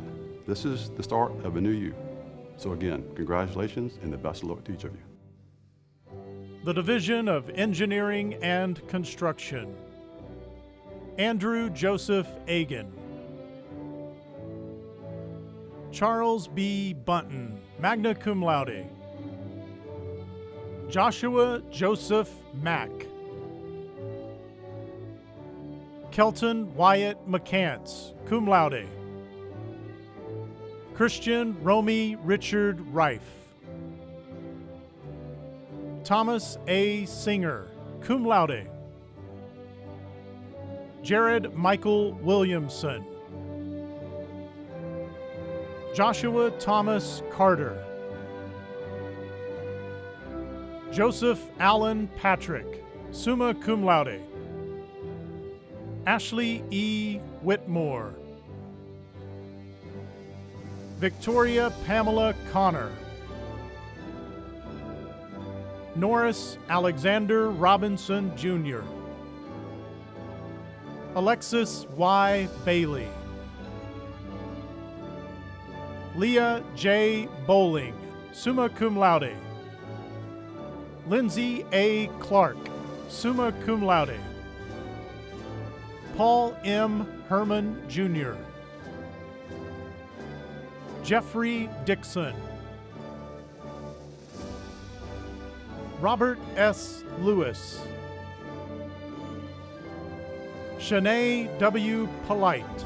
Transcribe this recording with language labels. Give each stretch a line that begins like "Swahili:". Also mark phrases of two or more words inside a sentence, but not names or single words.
English: This is the start of a new you. So again, congratulations and the best of luck to each of you. The Division of Engineering and Construction. Andrew Joseph Agan. Charles B. Bunton,
Latin: magna cum laude.
English: Joshua Joseph Mack. Kelton Wyatt McCants,
Latin: cum laude.
English: Christian Romy Richard Rife. Thomas A. Singer,
Latin: cum laude.
English: Jared Michael Williamson. Joshua Thomas Carter. Joseph Allen Patrick,
Latin: summa cum laude.
English: Ashley E. Whitmore. Victoria Pamela Connor. Norris Alexander Robinson, Jr. Alexis Y. Bailey. Leah J. Bowling,
Latin: summa cum laude. Lindsay A. Clark, summa cum laude.
English: Paul M. Herman, Jr. Jeffrey Dixon. Robert S. Lewis. Shanae W. Polite.